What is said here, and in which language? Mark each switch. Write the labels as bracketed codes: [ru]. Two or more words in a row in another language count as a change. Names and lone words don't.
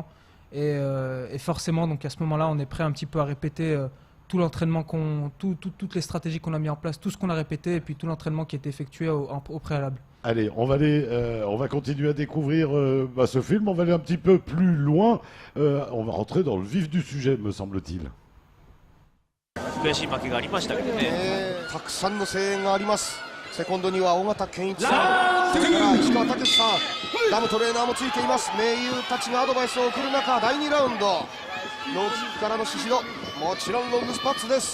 [fr] Et forcément, donc à ce moment-là, on est prêt un petit peu à répéter tout l'entraînement toutes les stratégies qu'on a mis en place, tout ce qu'on a répété, et puis tout l'entraînement qui a été effectué au préalable. Allez, on va continuer à découvrir ce film. On va aller un petit peu plus loin. On va rentrer dans le vif du sujet, me semble-t-il. [ja] 悔しい負けがありましたけどね。たくさんの声援があります。セコンドには尾形健一さん、それから石川武さん、ダムトレーナーもついています。盟友たちがアドバイスを送る中、第2ラウンド、ローキックからの宍戸、もちろんロングスパッツです。